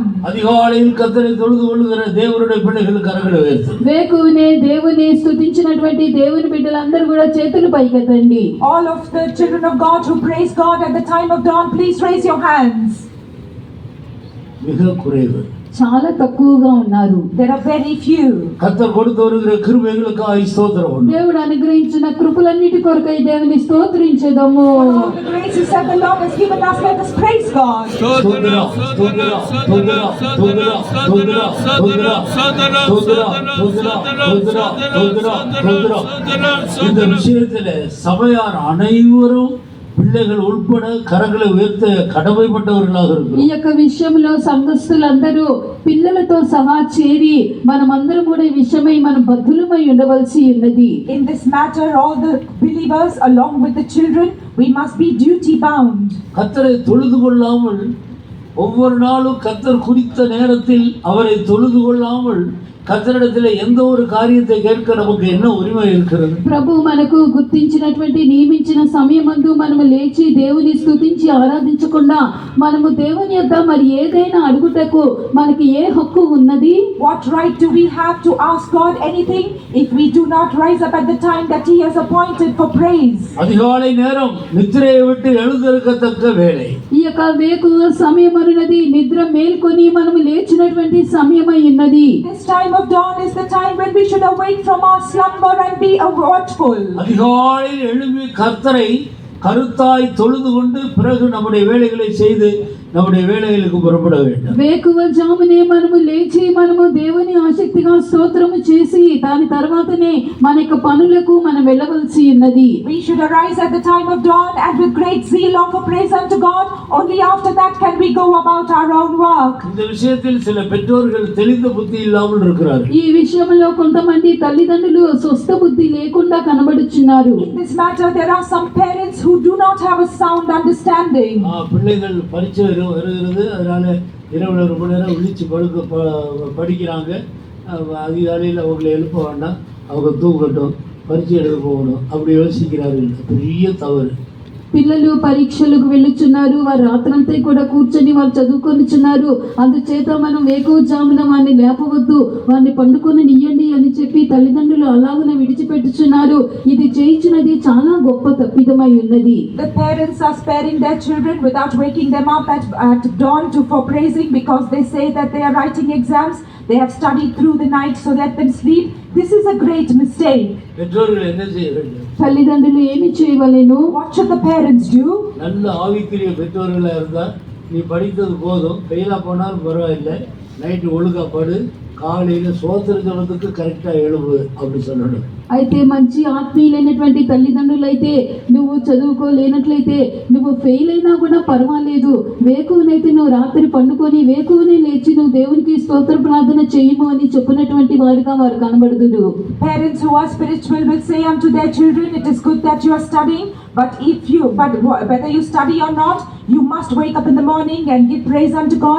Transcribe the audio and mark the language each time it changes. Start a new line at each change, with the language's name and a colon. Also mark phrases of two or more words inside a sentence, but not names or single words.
Tamil: அதிகாலையில் கர்த்தரை தொழுது கொள்ளுகிற தேவனுடைய பிள்ளைகள் கரங்களை உயர்த்து.
Telugu: వేకువనే దేవుని స్తుతించినటువంటి దేవుని బిడ్డలందరూ కూడా చేతులు పైకెత్తండి.
English: All of the children of God who praise God at the time of dawn, please raise your hands.
Tamil: மிக குறைவு.
Telugu: చాలా తక్కువగా ఉన్నారు.
English: There are very few.
Tamil: கர்த்தர் கொடுத்து வருகிற கிருபைகளுக்காக ஸ்தோத்திரம்.
Telugu: దేవుడు అనుగ్రహించిన కృపలన్నిటి కొరకై దేవుని స్తోత్రించెదము.
English: All the graces that the Lord has given us, let us praise God.
Tamil: ஸ்தோத்திரம் ஸ்தோத்திரம் ஸ்தோத்திரம் ஸ்தோத்திரம் ஸ்தோத்திரம் ஸ்தோத்திரம் ஸ்தோத்திரம் ஸ்தோத்திரம் ஸ்தோத்திரம். இந்த விஷயத்தில் சபையார் அனைவரும் பிள்ளைகள் உட்பட கரங்களை உயர்த்த கடமைப்பட்டவர்களாக
Telugu: ఈ
Tamil: இருக்கிறோம்.
Telugu: యొక్క విషయంలో సంఘస్థులందరూ పిల్లలతో సహా చేరి మనమందరం కూడా ఈ విషయమై మనం బద్ధులమై ఉండవలసి ఉన్నది.
English: In this matter, all the believers along with the children, we must be duty bound.
Tamil: கர்த்தரை தொழுது கொள்ளாமல் ஒவ்வொரு நாளும் கர்த்தர் குறித்த நேரத்தில் அவரை தொழுது கொள்ளாமல் கர்த்தரிடத்தில் எந்த ஒரு காரியத்தை கேட்க நமக்கு என்ன உரிமை இருக்கிறது?
Telugu: ప్రభు మనకు గుర్తించినటువంటి నియమించిన సమయమందు మనము లేచి దేవుని స్తుతించి ఆరాధించకుండా మనము దేవుని యొద్ద మరి ఏదైనా అడుగుటకు మనకి ఏ హక్కు ఉన్నది?
English: What right do we have to ask God anything if we do not rise up at the time that He has appointed for praise?
Tamil: அதிகாலை நேரம் நித்திரையை விட்டு எழுந்திருக்கத்தக்க வேலை.
Telugu: ఈ యొక్క వేకువ సమయం అన్నది నిద్ర మేల్కొని మనము లేచినటువంటి సమయమై ఉన్నది.
English: This time of dawn is the time when we should awake from our slumber and be watchful.
Tamil: அதிகாலையில் எழும்பி கர்த்தரை கருத்தாய் தொழுது கொண்டு பிறகு நம்முடைய வேலைகளை செய்து நம்முடைய வேலைகளுக்கு புறப்பட வேண்டும்.
Telugu: వేకువ జామునే మనము లేచి మనము దేవుని ఆసక్తిగా స్తోత్రము చేసి దాని తర్వాతనే మన యొక్క పనులకు మనం వెళ్ళవలసి ఉన్నది.
English: We should arise at the time of dawn and with great zeal offer praise unto God. Only after that can we go about our own work.
Tamil: இந்த விஷயத்தில் சில பெற்றோர்கள் தெளிந்த புத்தி இல்லாமல் இருக்கிறார்கள்.
Telugu: ఈ విషయంలో కొంతమంది తల్లిదండ్రులు స్వస్థ బుద్ధి లేకుండా కనబడుచున్నారు.
English: In this matter, there are some parents who do not have a sound understanding.
Tamil: பிள்ளைகள் பரீட்சை வருகிறது, அதனால இரவு 1 மணி நேரம் விழிச்சு படிக்கிறாங்க. அதிகாலையில் அவங்களை எழுப்ப வேண்டாம், அவங்க தூங்கட்டும், பரீட்சை எழுத போகணும், அப்படி யோசிக்கிறார்கள். பெரிய தவறு.
Telugu: పిల్లలు పరీక్షలకు వెళ్ళుచున్నారు, వారు రాత్రంతా కూడా కూర్చొని వారు చదువుకొనిచున్నారు. అందుచేత మనం వేకువజామున వారిని లేపవద్దు, వారిని పండుకొని నియ్యండి అని చెప్పి తల్లిదండ్రులు అలాగనే విడిచిపెట్టుచున్నారు. ఇది చేయించినది చాలా గొప్ప తప్పిదమై ఉన్నది.
English: The parents are sparing their children without waking them up at dawn for praising, because they say that they are writing exams. They have studied through the night, so let them sleep. This is a great mistake.
Tamil: பெற்றோர்கள் என்ன செய்ய வேண்டும்?
Telugu: తల్లిదండ్రులు ఏమి చేయవలెను?
English: What should the parents do?
Tamil: நல்ல ஆவிக்குரிய பெற்றோர்களாக இருந்தால், நீ படித்தது போதும், ஃபெயிலாக போனாலும் பரவாயில்லை, நைட்டு ஒழுங்கா படு, காலையில் சோத்திரத்துக்கு கரெக்டாக எழுவு அப்படி சொல்லணும்.
Telugu: అయితే మంచి ఆత్మీయులైనటువంటి తల్లిదండ్రులు అయితే నువ్వు చదువుకోలేనట్లయితే నువ్వు ఫెయిల్ అయినా కూడా పర్వాలేదు, వేకువనైతే నువ్వు రాత్రి పండుకొని వేకువనే లేచి నువ్వు దేవునికి స్తోత్ర ప్రార్థన చేయము అని చెప్పినటువంటి వారుగా వారు కనబడుదురు.
English: Parents who are spiritual will say unto their children, it is good that you are studying, but whether you study or not, you must wake up in the morning and give praise unto God.